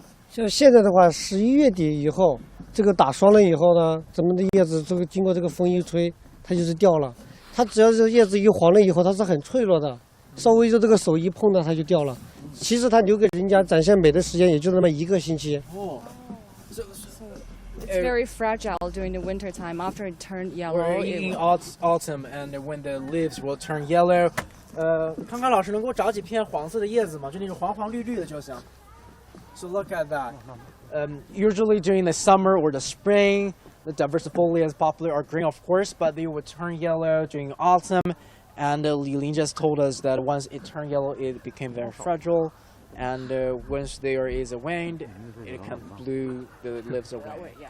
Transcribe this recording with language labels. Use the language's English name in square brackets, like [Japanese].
[Chinese] 像现在的话，11月底以后，这个打霜了以后呢，咱们的叶子这个经过这个风一吹，它就是掉了。它只要是叶子一黄了以后，它是很脆弱的，稍微就这个手一碰到它就掉了。其实它留给人家展现美的时间也就那么1个星期。哦。 [English] It's very fragile during the winter time. After it turned yellow, We're in autumn, and when the leaves will turn yellow. [Chinese] 康康老师能给我找几片黄色的叶子吗？就那种黄黄绿绿的就行。 [English] So look at that. Usually during the summer or the spring, the Diversifolia poplar are green, of course, but they would turn yellow during autumn. And Li Lin just told us that once it turned yellow, it became very fragile. And once there is a wind, it can blow the leaves away.